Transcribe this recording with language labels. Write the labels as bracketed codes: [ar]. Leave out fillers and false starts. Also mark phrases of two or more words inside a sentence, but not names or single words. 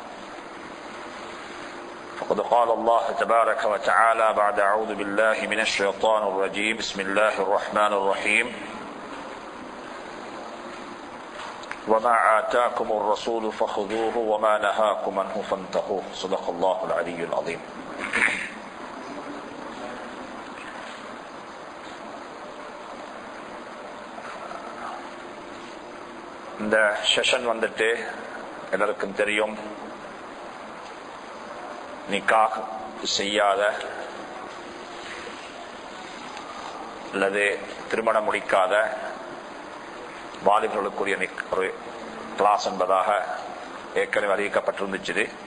[ar] فقد قال الله تبارك وتعالى بعد أعوذ بالله من الشيطان الرجيم. بسم الله الرحمن الرحيم. وما آتاكم الرسول فخذوه وما نهاكم عنه فانتهوا. صدق الله العلي العظيم. [ta] இந்த செஷன் வந்துட்டு எல்லாருக்கும் தெரியும், நிக்காஹ் செய்யாத அல்லது திருமணம் முடிக்காத வாலிபர்களுக்குரிய ஒரு கிளாஸ் என்பதாக ஏற்கனவே அறிவிக்கப்பட்டிருந்துச்சு.